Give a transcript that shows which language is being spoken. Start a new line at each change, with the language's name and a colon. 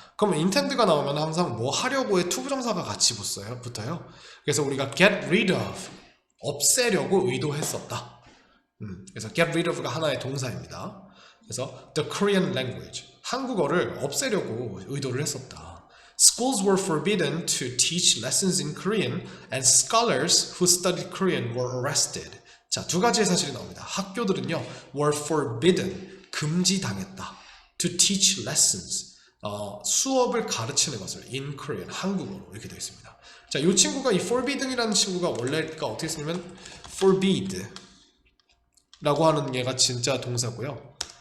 Korean: 그러면 intend가 나오면 항상 뭐 하려고의 투부정사가 같이 붙어요. 그래서 우리가
English: get rid of,
Korean: 없애려고 의도했었다. 그래서
English: get rid of
Korean: 가 하나의 동사입니다. 그래서
English: the Korean language,
Korean: 한국어를 없애려고 의도를 했었다.
English: Schools were forbidden to teach lessons in Korean and scholars who studied Korean were arrested.
Korean: 자, 두 가지의 사실이 나옵니다. 학교들은요,
English: were forbidden,
Korean: 금지당했다.
English: to teach lessons,
Korean: 수업을 가르치는 것을
English: in Korean,
Korean: 한국어로 이렇게 되어 있습니다. 자, 이 친구가 이 forbidden이라는 친구가 원래가 어떻게 쓰냐면 forbid 라고 하는 얘가 진짜 동사고요.